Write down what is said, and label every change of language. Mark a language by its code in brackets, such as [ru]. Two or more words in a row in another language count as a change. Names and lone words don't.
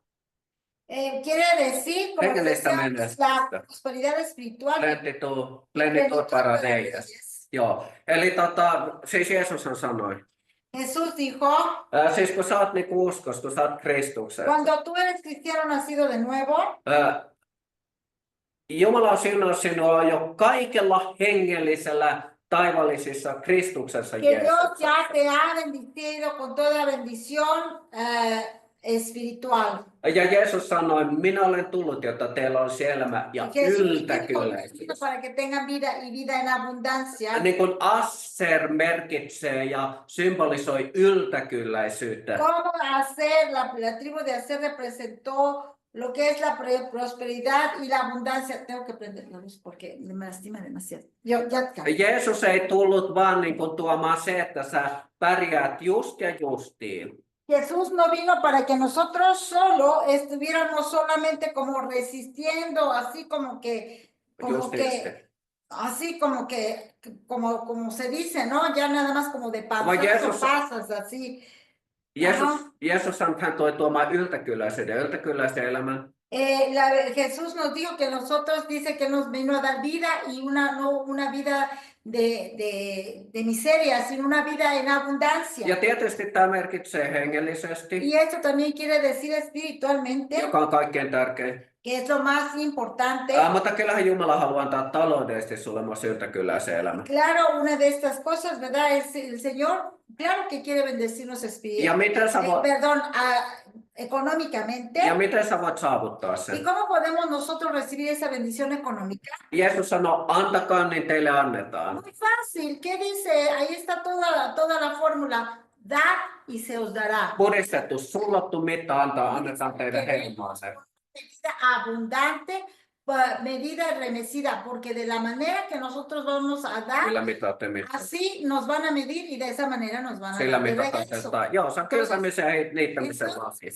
[es] Quiere decir como [fi] Hengellistä [es] decía, [fi] menestystä. [es] la prosperidad espiritual. plenitud para reyes. reyes. [fi] Joo, eli siis Jeesushan sanoi, [es] Jesús dijo, [fi] siis kun sä oot niinku uskossa, kun sä oot Kristuksessa, [es] cuando tú eres cristiano nacido de nuevo, [fi] Jumala on siunannut sinua jo kaikella hengellisellä taivallisissa Kristuksessa [es] que Dios [fi] Jeesuksessa. [es] ya te ha bendecido con toda bendición espiritual. [fi] Ja Jeesus sanoi, minä olen tullut, jotta teillä on elämä ja yltäkylläisyys. [es] Para que tengan vida y vida en abundancia. [fi] Niin kuin Asser merkitsee ja symbolisoi yltäkylläisyyttä. [es] Como Aser, la tribu de Aser representó lo que es la prosperidad y la abundancia. Tengo que prender la luz porque me lastima demasiado. [fi] Jeesus ei tullut vaan niin kuin tuomaan se, että sä pärjäät just ja justiin. [es] Jesús no vino para que nosotros solo estuviéramos solamente como resistiendo, así como que, [fi] Justisti. [es] así como se dice, ¿no? Ya nada más como de Como panzazo pasas, así. [fi] Jeesus hän toi tuomaan yltäkylläisen elämän. [es] Jesús nos dijo que nosotros, dice que nos vino a dar vida y no una vida de miseria, sino una vida en abundancia. [fi] Ja tietysti tämä merkitsee hengellisesti, [es] Y esto también quiere decir espiritualmente, [fi] joka on kaikkein tärkein. [es] que es lo más importante. [fi] Mutta kyllähän Jumala haluaa antaa taloudellisesti sulle myös yltäkylläisen elämän. [es] Claro, una de estas cosas, ¿verdad? Es el Señor, claro que quiere bendecirnos [fi] Ja miten sä voit, [es] económicamente. [fi] ja miten sä voit saavuttaa [es] ¿Y [fi] sen? [es] cómo podemos nosotros recibir esa bendición económica? [fi] Jeesus sanoo, antakaa, niin teille annetaan. [es] Muy fácil, ¿qué dice? Ahí está toda la fórmula. Dad y se os dará. [fi] Puristettu, sullottu mitta annetaan teidän heimaanne. [es] Medida abundante, medida remecida, porque de la manera que nosotros vamos a dar, [fi] Millä mitaatte mittaa? [es] así nos van a medir y de esa manera nos van a [fi] Sillä [es] dar de [fi] mitataan [es] regreso. [fi] tästä. Joo, se on kylvämisen ja niittämisen asia.